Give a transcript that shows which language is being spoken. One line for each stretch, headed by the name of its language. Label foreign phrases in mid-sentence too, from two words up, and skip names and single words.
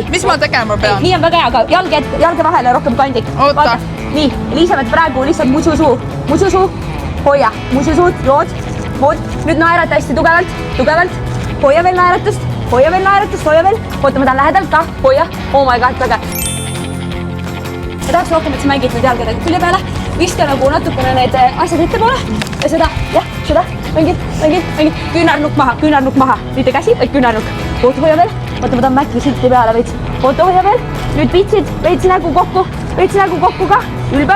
Estonian: Mis ma tegema pean? Nii on väga hea, aga jalge vahele rohkem kandik. Oota. Nii, Liisabeth praegu lihtsalt mususuu. Hoia, mususuud, jood. Nüüd naerata hästi tugevalt. Hoia veel naeratust. Hoia veel. Oota, ma tahan lähedalt ka. Hoia.
English: Oh my god,
Estonian: väga. Ma tahaks rohkem, et sa mängid nüüd jalgadega külje peale. Viska nagu natukene need asjad ettepoole. Ja seda. Mängid. Küünarnukk maha. Mitte käsi, vaid küünarnukk. Oota, hoia veel. Oota, ma tahan mäkki silti peale veits. Oota, hoia veel. Nüüd pitsid. Veits nägu kokku ka. Ülbem.